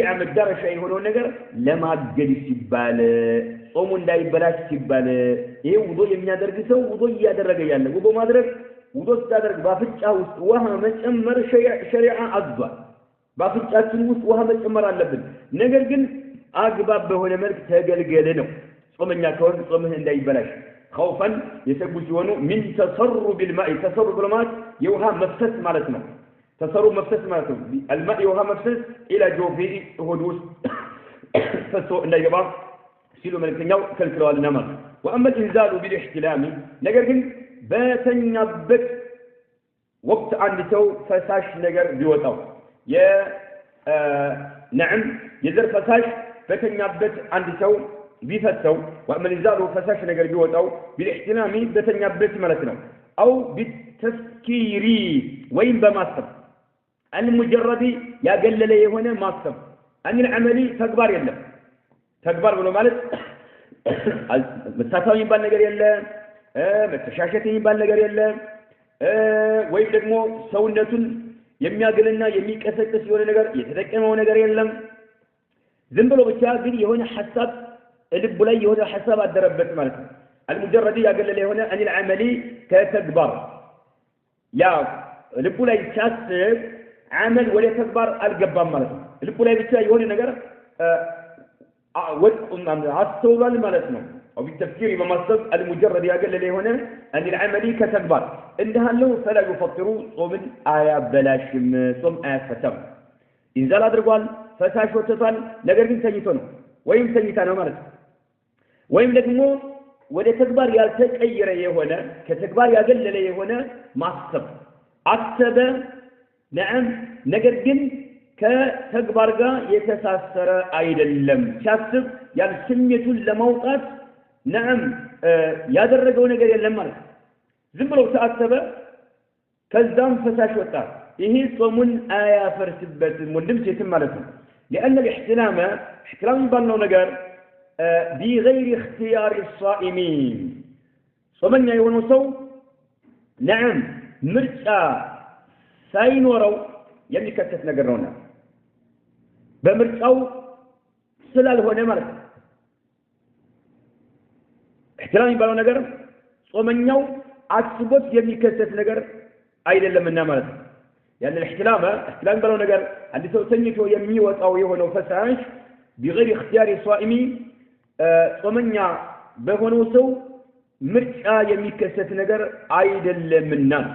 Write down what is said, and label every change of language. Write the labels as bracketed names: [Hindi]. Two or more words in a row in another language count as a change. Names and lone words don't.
[Amharic] መዳረሻ የሆነው ነገር ለማገድ ሲባል ጾሙ እንዳይበላሽ ሲባል ይሄ ውዶ የሚያደርግ ሰው ውዶ እያደረገ ያለ ውዶ ማድረግ ውዶ ሲያደርግ ባፍጫ ውስጥ ውሃ መጨመር ሸሪዓ አዟል ባፍጫችን ውስጥ ውሃ መጨመር አለብን ነገር ግን አግባብ በሆነ መልክ ተገልገለ ነው ጾመኛ ከሆነ ጾምህ እንዳይበላሽ [Arabic] خوفا يسبوا [Amharic] ሲሆኑ [Arabic] من تسرب الماء تسرب الماء [Amharic] የውሃ መፍሰስ ማለት ነው تسرب መፍሰስ ማለት ነው الماء የውሃ መፍሰስ [Arabic] الى جوفه [Amharic] ሆድ ውስጥ ፈሶ እንዳይገባ ሲሉ መልክኛው ከልክለዋልና ማለት [Arabic] واما الانزال بالاحتلام [Amharic] ነገር ግን በተኛበት ወቅት አንድ ሰው ፈሳሽ ነገር ቢወጣው نعم የዘር ፈሳሽ በተኛበት አንድ ሰው ቢፈተው [Arabic] وأما الإنزال [Amharic] فساش ነገር ቢወጣው بالاحتلام በተኛበት ማለት ነው [Arabic] أو بالتفكير [Amharic] ወይም በማሰብ المجرد ያገለለ የሆነ ማሰብ [Arabic] أن العمل [Amharic] ተግባር የለም ተግባር ብሎ ማለት መታታው የሚባል ነገር የለም መተሻሸት የሚባል ነገር የለም ወይም ደግሞ ሰውነቱን የሚያገልና የሚቀሰቅስ የሆነ ነገር የተጠቀመው ነገር የለም ዝም ብሎ ብቻ ግን የሆነ ሐሳብ ልብ ላይ የሆነ ሐሳብ አደረበት ማለት ነው المجرد ያገለለ የሆነ [Arabic] أن العمل [Amharic] ከተግባር ያ ልቡ ላይ ሲያስብ عمل ወደ ተግባር አልገባም ማለት ነው ልቡ ላይ ብቻ የሆነ ነገር አስተውሏል ማለት ነው [Arabic] أو بالتفكير بمصدر المجرد [Amharic] ያገለለ የሆነ [Arabic] أن العمل [Amharic] ከተግባር እንደሃለው [Arabic] فلا يفطر [Amharic] ጾምን አያበላሽም ጾም አያስፈታም ኢንዛል አድርጓል ፈሳሽ ወጥቷል ነገር ግን ተኝቶ ነው ወይም ተኝታ ነው ማለት ነው ወይም ደግሞ ወደ ተግባር ያልተቀየረ የሆነ ከተግባር ያገለለ የሆነ ማሰብ አሰበ نعم ነገር ግን ከተግባር ጋር የተሳሰረ አይደለም ሲያስብ ያን ስሜቱን ለማውጣት نعم ያደረገው ነገር የለም ማለት ዝም ብሎ ተአሰበ ከዛም ፈሳሽ ወጣ ይሄ ጾሙን አያፈርስበትም ወንድም ሴትም ማለት ነው [Arabic] لأن الاحتلام [Amharic] ባልነው ነገር [Arabic] بغير اختيار الصائمين [Amharic] ጾመኛ የሆነው ሰው نعم ምርጫ ሳይኖረው የሚከተት ነገር ነውና በምርጫው ስላልሆነ ማለት ነው احتلام ባለው ነገር ጾመኛው አስቦት የሚከተት ነገር አይደለምና ማለት ነው ያን الاحتلام ባለው ነገር አንድ ሰው ተኝቶ የሚወጣው የሆነው ፈሳሽ [Arabic] بغير اختيار الصائمين [Amharic] ጾመኛ በሆነው ሰው ምርጫ የሚከሰት ነገር አይደለምና